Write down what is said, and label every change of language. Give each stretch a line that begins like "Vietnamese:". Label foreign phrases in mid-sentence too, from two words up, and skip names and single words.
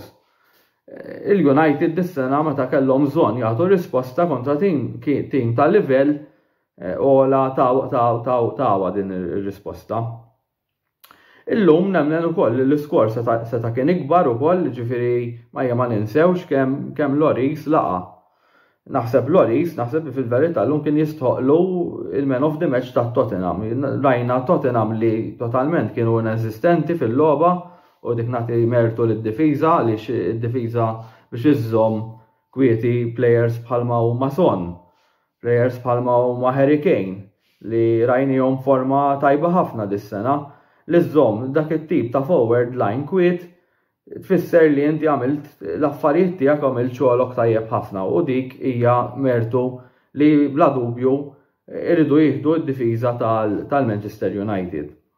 Maltese: Il-United dis-sena meta kellhom bżonn jagħtu risposta kontra tim tal-livell ola tawa din ir-risposta. Illum nemmen ukoll l-iskor seta' kien ikbar ukoll, ġifieri ma ninsewx kemm Lloris laqa. Naħseb fil-verità llum kien jistħoqlu il-
English: man of the match
Maltese: ta' Tottenham. Rajna Tottenham li totalment kienu inesistenti fil-logħba u dik nagħti mertu lid-difiża għaliex id-difiża biex iżżomm kwieti players bħalma huma Son, players bħalma huma Harry Kane li rajnihom forma tajba ħafna dis-sena li żżomm dak it-tip ta'
English: forward line
Maltese: kwiet tfisser li inti għamilt l-affarijiet tiegħek għamilt xogħolok tajjeb ħafna u dik hija mertu li bla dubju iridu jieħdu d-difiża tal-Manchester United.